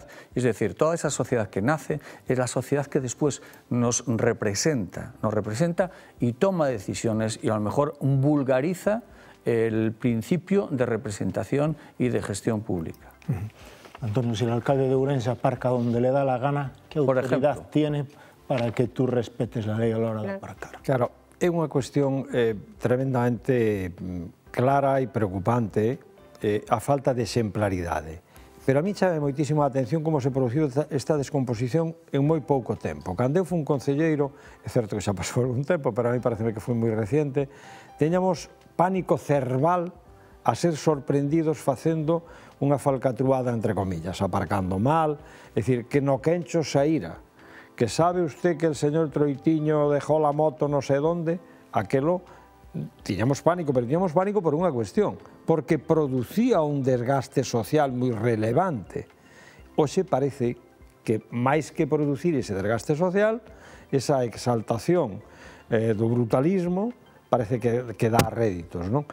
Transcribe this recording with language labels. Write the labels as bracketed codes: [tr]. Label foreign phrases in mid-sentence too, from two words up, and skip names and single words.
[es] Es decir, toda esa sociedad que nace es la sociedad que después nos representa y toma decisiones y a lo mejor vulgariza el principio de representación y de gestión pública. Antonio, si el alcalde de Ourense aparca donde le da la gana, ¿qué autoridad tiene para que tú respetes la ley a la hora de aparcar? [gl] Claro, é unha cuestión tremendamente clara e preocupante a falta de exemplaridade. Pero a mí chame moitísimo a atención como se produciu esta descomposición en moi pouco tempo. Cando eu fui un concelleiro, é certo que xa pasou algún tempo, pero a mí parece que foi moi reciente, teñamos pánico cerval a ser sorprendidos facendo unha falcatruada, [es] entre comillas, [gl] aparcando mal, é dicir, que no quencho saíra, [es] que sabe usted que el señor Troitiño dejó la moto no sé dónde, [gl] aquelo, tiñamos pánico, pero tiñamos pánico por unha cuestión, porque producía un desgaste social moi relevante. Hoxe parece que máis que producir ese desgaste social, esa exaltación do brutalismo, parece que dá réditos, non?